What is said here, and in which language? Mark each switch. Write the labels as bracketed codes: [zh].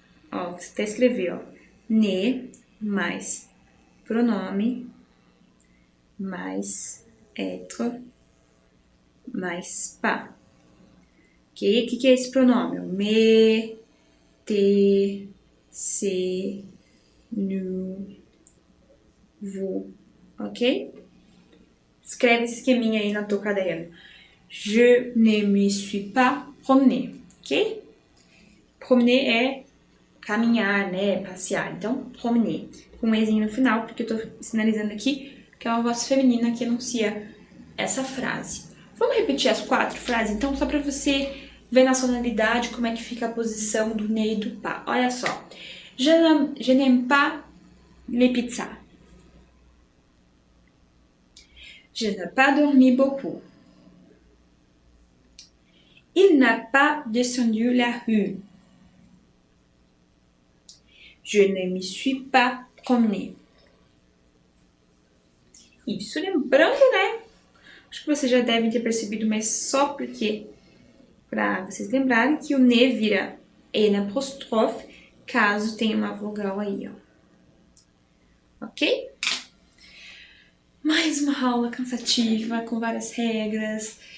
[pt] Ó, você até escreveu, ó. Ne mais pronome mais être mais pas. Ok? O que é esse pronome? Me, te, se, nous, vous. Ok? Escreve esse esqueminha aí na tua caderno. [fr] Je ne me suis pas promené. [pt] Ok? Promener é caminhar, né? Passear. Então, promener. Com um ezinho no final, porque eu tô sinalizando aqui que é uma voz feminina que enuncia essa frase. Vamos repetir as 4 frases, então, só para você ver na sonoridade como é que fica a posição do ne e do pas. Olha só. [fr] Je n'aime pas les pizzas. Je n'ai pas dormi beaucoup. Il n'a pas descendu la rue. Je ne me suis pas promené. [pt] Isso, lembrando, né? Acho que vocês já devem ter percebido, mas só porque, para vocês lembrarem, que o ne vira N apóstrofe, caso tenha uma vogal aí, ó. Ok? Mais uma aula cansativa, com várias regras.